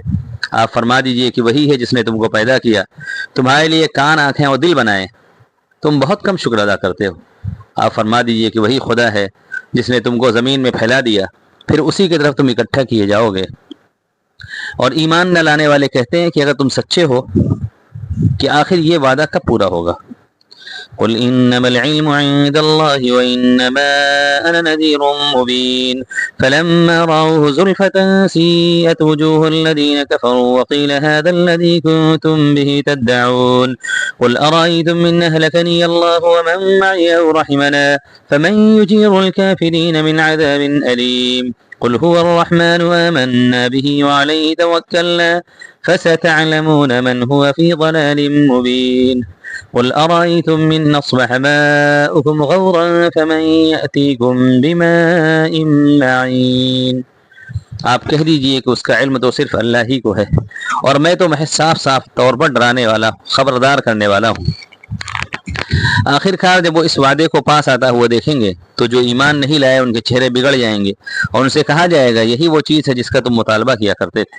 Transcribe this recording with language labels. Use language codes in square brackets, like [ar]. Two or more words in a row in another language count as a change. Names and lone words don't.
[ur] آپ فرما دیجیے کہ وہی ہے جس نے تم کو پیدا کیا، تمہارے لیے کان، آنکھیں اور دل بنائے، تم بہت کم شکر ادا کرتے ہو. آپ فرما دیجیے کہ وہی خدا ہے جس نے تم کو زمین میں پھیلا دیا، پھر اسی کی طرف تم اکٹھا کیے جاؤ گے. اور ایمان نہ لانے والے کہتے ہیں کہ اگر تم سچے ہو کہ آخر یہ وعدہ کب پورا ہوگا. [ar] قل إنما العلم عند الله وإنما أنا نذير مبين فلما رأوه زلفة سيئت وجوه الذين كفروا وقيل هذا الذي كنتم به تدعون قل أرأيتم إن أهلكني الله ومن معي أو رحمنا فمن يجير الكافرين من عذاب أليم قل هو الرحمن آمنا به وعليه توكلنا فستعلمون من هو في ضلال مبين قل أرأيتم إن أصبح ماؤكم غورا فمن يأتيكم بماء معين. [ur] آپ کہہ دیجیے کہ اس کا علم تو صرف اللہ ہی کو ہے، اور میں تو محض صاف صاف طور پر ڈرانے والا، خبردار کرنے والا ہوں. آخرکار جب وہ اس وعدے کو پاس آتا ہوا دیکھیں گے تو جو ایمان نہیں لائے ان کے چہرے بگڑ جائیں گے اور ان سے کہا جائے گا یہی وہ چیز ہے جس کا تم مطالبہ کیا کرتے تھے.